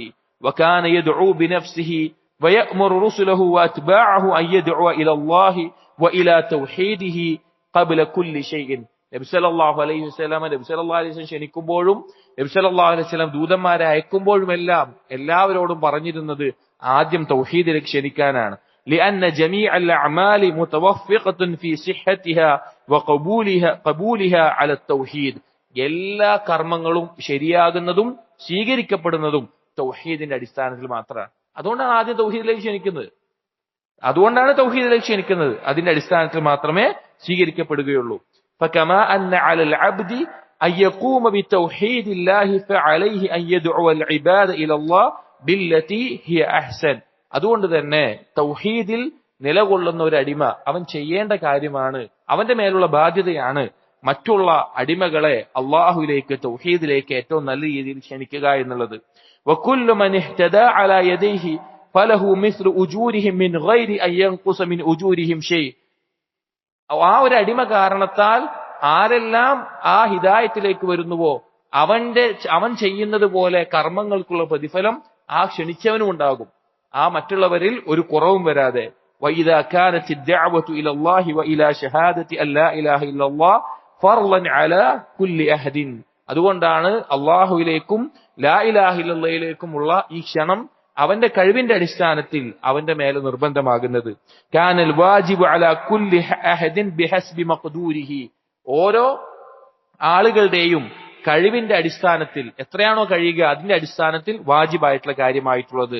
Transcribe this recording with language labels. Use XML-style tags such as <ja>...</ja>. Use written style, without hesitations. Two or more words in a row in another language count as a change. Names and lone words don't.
<ar>وكان يدعو بنفسه ويأمر رسله وأتباعه أن يدعوا إلى الله وإلى توحيده قبل كل شيء.</ar> <ml>നബി സല്ലല്ലാഹു അലൈഹി വസല്ലം ക്ഷണിക്കുമ്പോഴും നബി സല്ലല്ലാഹു അലൈഹി വസല്ലം ദൂതന്മാരെ അയക്കുമ്പോഴുമെല്ലാം എല്ലാവരോടും പറഞ്ഞിരുന്നത് ആദ്യം തൗഹീദിലേക്ക് ക്ഷണിക്കാനാണ്.</ml> <ar>لأن جميع الأعمال متوفقة في صحتها وقبولها على التوحيد.</ar> <ml>എല്ലാ കർമ്മങ്ങളും ശരിയാകുന്നതും സ്വീകരിക്കപ്പെടുന്നതും തൗഹീദിന്റെ അടിസ്ഥാനത്തിൽ മാത്രമാണ്. അതുകൊണ്ടാണ് ആദ്യം തൗഹീദിലേക്ക് ക്ഷണിക്കുന്നത്. അതിന്റെ അടിസ്ഥാനത്തിൽ മാത്രമേ സ്വീകരിക്കപ്പെടുകയുള്ളൂ.</ml> <ar>فكما أن على العبد أن يقوم بتوحيد الله فعليه أن يدعو العباد إلى الله بالتي هي أحسن.</ar> <ml>അതുകൊണ്ട് തന്നെ തൗഹീദിൽ നിലകൊള്ളുന്ന ഒരു അടിമ അവൻ ചെയ്യേണ്ട കാര്യമാണ്, അവന്റെ മേലുള്ള ബാധ്യതയാണ് മറ്റുള്ള അടിമകളെ അള്ളാഹുവിലേക്ക്, തൗഹീദിലേക്ക് ഏറ്റവും നല്ല രീതിയിൽ ക്ഷണിക്കുക എന്നുള്ളത്.</ml> <ar>وكل من اهتدى على يديه فله مثل أجورهم من غير أن ينقص من أجورهم شيء.</ar> <ml>ആ ഒരു അടിമ കാരണത്താൽ ആരെല്ലാം ആ ഹിദായത്തിലേക്ക് വരുന്നുവോ അവൻ ചെയ്യുന്നത് പോലെ കർമ്മങ്ങൾക്കുള്ള പ്രതിഫലം ആ ക്ഷണിച്ചവനും ഉണ്ടാകും, ആ മറ്റുള്ളവരിൽ ഒരു കുറവും വരാതെ.</ml> <ar>وَإِذَا كَانَتِ الدَّعْوَةُ إِلَى اللَّهِ وَإِلَى شَهَادَةِ أَن لَّا إِلَهَ إِلَّا اللَّهُ فَرْضًا عَلَى كُلِّ أَحَدٍ.</ar> <ml>അതുകൊണ്ടാണ് അള്ളാഹുവിലേക്കും</ml> <ar>لا إله</ar> <ml>ഇല്ലല്ലാഹിലേക്കുമുള്ള ഈ ക്ഷണം അവന്റെ കഴിവിന്റെ അടിസ്ഥാനത്തിൽ അവന്റെ മേലെ നിർബന്ധമാകുന്നത്.</ml> <ar>كان الواجب على كل أحد بحسب مقدوره,</ar> <ml>ഓരോ ആളുകളുടെയും കഴിവിന്റെ അടിസ്ഥാനത്തിൽ എത്രയാണോ കഴിയുക അതിന്റെ അടിസ്ഥാനത്തിൽ വാജിബായിട്ടുള്ള കാര്യമായിട്ടുള്ളത്.</ml>